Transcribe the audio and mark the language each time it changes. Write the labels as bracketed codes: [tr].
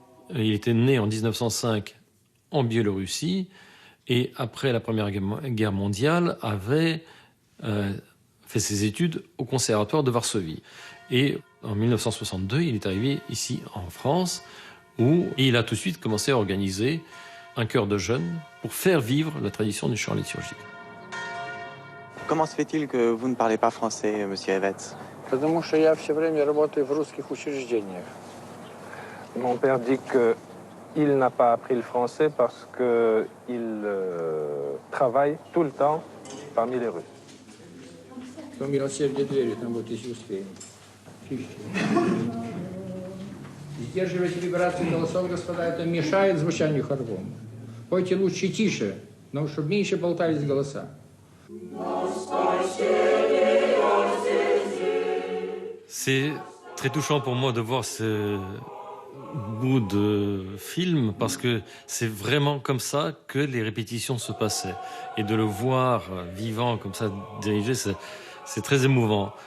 [fr] Il était né en 1905 en Biélorussie et après la Première Guerre mondiale avait fait ses études au Conservatoire de Varsovie. Et en 1962, il est arrivé ici en France où il a tout de suite commencé à organiser un chœur de jeunes pour faire vivre la tradition du chant liturgique. Comment se fait-il que vous ne parlez pas français, monsieur Evets? [ru] Потому что я все время работаю в русских учреждениях. [fr] Mon père dit qu'il n'a pas appris le français parce qu'il travaille tout le temps parmi les Russes. [ru] По милосердию двери, там вот если успеем. Сдерживайте вибрации голосов, господа, это мешает звучанию хорвому. Пойте лучше тише, но чтобы меньше болтались голоса. [fr] C'est très touchant pour moi de voir ce bout de film parce que c'est vraiment comme ça que les répétitions se passaient. Et de le voir vivant comme ça, dirigé, c'est très émouvant.